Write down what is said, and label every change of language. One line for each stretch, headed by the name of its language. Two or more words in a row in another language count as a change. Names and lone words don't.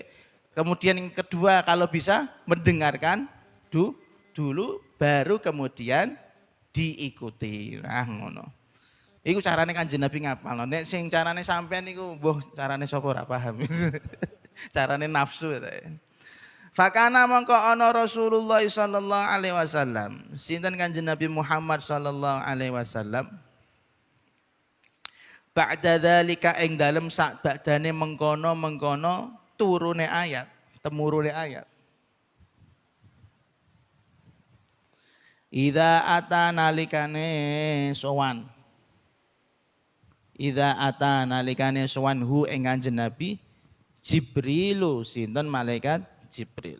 Indonesian: Kemudian yang kedua kalau bisa mendengarkan dulu baru kemudian diikuti.
Javanese: Nah ngono. Iku carane Kanjeng Nabi ngapalno. Nek sing carane sampean niku mbuh carane sapa ora paham. Carane nafsu ta.
Arabic: Fakana
Javanese: mongko ana
Arabic: Rasulullah صلى الله عليه وسلم.
Javanese: Sinten Kanjeng Nabi Muhammad
Arabic: صلى الله عليه وسلم. بعد ذلك
Javanese: ing dalem sak badane mengkono turune ayat, temurune ayat.
Arabic: إذا أتى
Javanese: nalikane sowan.
Arabic: إذا أتى
Javanese: nalikane sowan hu ing Kanjeng Nabi Jibrilu sinten malaikat Jibril.